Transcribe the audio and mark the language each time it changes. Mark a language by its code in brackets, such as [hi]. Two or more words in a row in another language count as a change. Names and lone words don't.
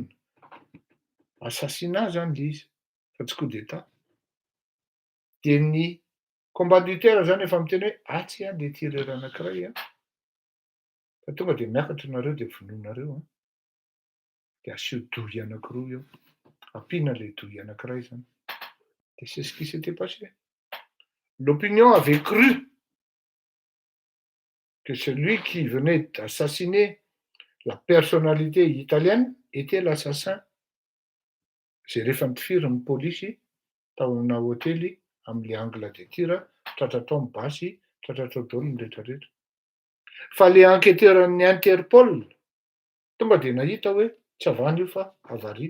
[mg] Assassinat zany le izy, fa tsy [fr] coup d'état. [mg] De ny commanditaire zany efa miteny hoe atsy a le tireur anankiray a. Fa tonga de miakatra nareo de vonoinareo. De asio douille anankiroa eo. Ampiana le douille anankiray zany. [fr] De c'est ce qui s'était passé. L'opinion avait cru que celui qui venait d'assassiner la personnalité italienne était l'assassin. [mg] Zay rehefa nitifiry ny polisy tao amina hôtely amin'le [fr] angle de tir, [mg] tratra tao amin'ny basy, tratra tao daholo ny rehetrarehetra. Fa le enquêteur ny Interpol tonga de nahita hoe tsy avany io fa avaria.